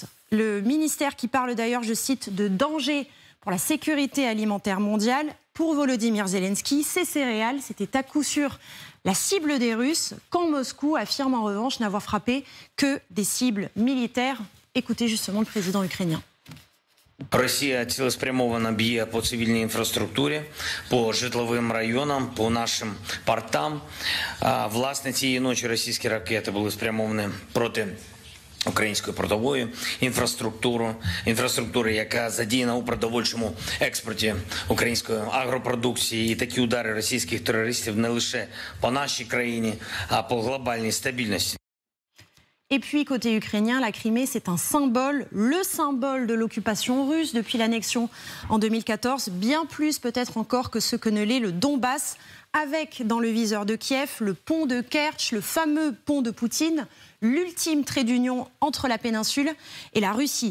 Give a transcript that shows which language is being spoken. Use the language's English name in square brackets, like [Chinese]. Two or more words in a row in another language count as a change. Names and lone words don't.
[French] Le ministère qui parle d'ailleurs, je cite, de danger pour la sécurité alimentaire mondiale. Pour Volodymyr Zelensky, ces céréales, c'était à coup sûr la cible des Russes, quand Moscou affirme en revanche n'avoir frappé que des cibles militaires. Écoutez justement le président ukrainien. [Ukrainian] Росія цілеспрямовано б'є по цивільній інфраструктурі, по житловим районам, по нашим портам. Власне, цієї ночі російські ракети були спрямовані проти української продової інфраструктури, яка задіяна у продовольчому експорті української агропродукції. І такі удари російських терористів не лише по нашій країні, а по глобальній стабільності. [French] Et puis, côté ukrainien, la Crimée, c'est un symbole, le symbole de l'occupation russe depuis l'annexion en 2014, bien plus peut-être encore que ce que ne l'est le Donbass, avec dans le viseur de Kiev le pont de Kerch, le fameux pont de Poutine, l'ultime trait d'union entre la péninsule et la Russie.